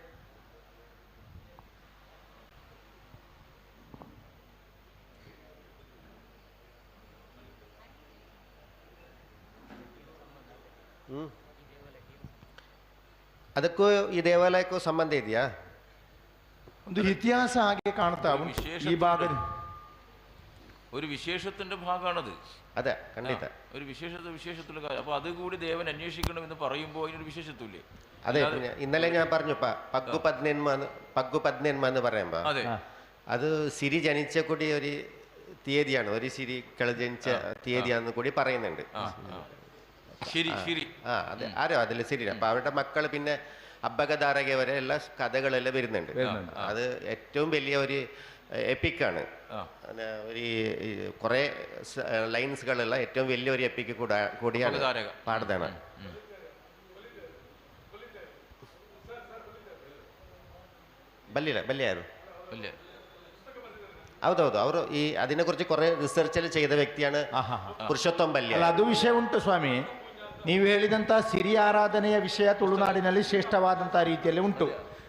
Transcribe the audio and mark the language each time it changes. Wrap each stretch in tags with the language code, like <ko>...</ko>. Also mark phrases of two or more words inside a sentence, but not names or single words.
<kn>ಅದಕ್ಕೂ ಈ ದೇವಾಲಯಕ್ಕೂ ಸಂಬಂಧ ಇದೆಯಾ? ಒಂದು ಇತಿಹಾಸ ಹಾಗೆ ಕಾಣ್ತಾ ಉಂಟು ಈ ಭಾಗದ.</kn> <ml>ഒരു വിശേഷത്തിന്റെ ഭാഗമാണത്. അതെ, ಖಂಡಿತ ഒരു വിശേഷത്തുള്ള കാര്യം. അപ്പൊ അത് കൂടി ദേവൻ അന്വേഷിക്കണം എന്ന് പറയുമ്പോൾ അതിനൊരു വിശേഷത്വമില്ലേ? അതെ, ഇന്നലെ ഞാൻ പറഞ്ഞു പഗ്ഗു പദ്നന്മ എന്ന് പറയുമ്പോ അത് സിരി ജനിച്ച കൂടി ഒരു തീയതിയാണ്, ഒരു സിരി ജനിച്ച തീയതിയാണെന്ന് കൂടി പറയുന്നുണ്ട്. അതെ, ആരോ അതിൽ സിരി. അപ്പൊ അവരുടെ മക്കൾ പിന്നെ അബ്ബകധാരക വരെ എല്ലാ കഥകളെല്ലാം വരുന്നുണ്ട്. അത് ഏറ്റവും വലിയ ഒരു എപ്പിക്കാണ്. ഒരു കുറെ ലൈൻസുകളുള്ള ഏറ്റവും വലിയൊരു എപ്പിക്ക് കൂടിയാണ് പാടുന്നതാണ്.</ml> <kn>ಬಲ್ಯ ಯಾರು? ಹೌದೌದು, ಅವರು ಈ ಅದನ್ನ ಕುರಿച്ച് കുറെ ರಿಸರ್ಚ್ ചെയ്ത ವ್ಯಕ್ತಿയാണ് ಪುರುಷೋತ್ತಮ ಬಲ್ಯ. ಅದು ವಿಷಯ ಉಂಟು ಸ್ವಾಮಿ. ನೀವು ಹೇಳಿದಂಥ ಸಿರಿ ಆರಾಧನೆಯ ವಿಷಯ ತುಳುನಾಡಿನಲ್ಲಿ ಶ್ರೇಷ್ಠವಾದಂಥ ರೀತಿಯಲ್ಲಿ ಉಂಟು.</kn>